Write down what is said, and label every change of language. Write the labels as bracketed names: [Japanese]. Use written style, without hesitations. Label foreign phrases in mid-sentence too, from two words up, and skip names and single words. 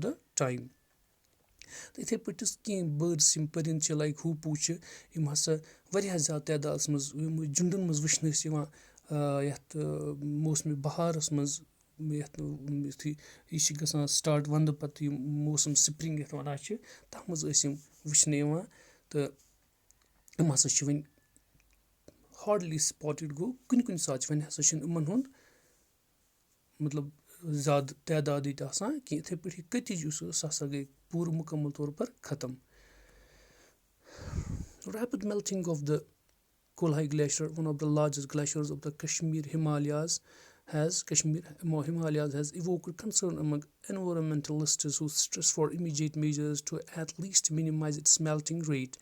[Kashmiri] د ٹایم تہٕ یِتھٕے پٲٹھۍ یُس کینٛہہ بٲڈٕس یِم پٔرِنٛدٕ چھِ لایک ہوٗپوٗ چھِ یِم ہسا واریاہ زیادٕ تعدادَس منٛز یِم جُنڈن منٛز وٕچھنہٕ ٲسۍ یِوان یَتھ موسمہِ بہارَس منٛز یَتھ یُتھُے یہِ چھِ گژھان سٹاٹ وَندٕ پَتہٕ یِم موسم سپرِنٛگ یَتھ وَنان چھِ تَتھ منٛز ٲسۍ یِم وٕچھنہٕ یِوان تہٕ یِم ہسا چھِ وۄنۍ [English] hardly spotted [Kashmiri] گوٚو کُنہِ ساتہٕ چھِ وۄنۍ ہسا چھُنہٕ یِمن ہُنٛد مطلب زیادٕ تعداد ییٚتہِ آسان کینٛہہ یِتھٕے پٲٹھۍ یہِ کٔتِج یُس ٲس سۄ ہسا گٔے پوٗرٕ مُکمل طور پر ختم [English] Rapid melting of the Kolhai glacier, one of the largest glaciers of the Kashmir Himalayas, Himalayas has evoked concern among environmentalists who stress for immediate measures to at least minimize its melting rate.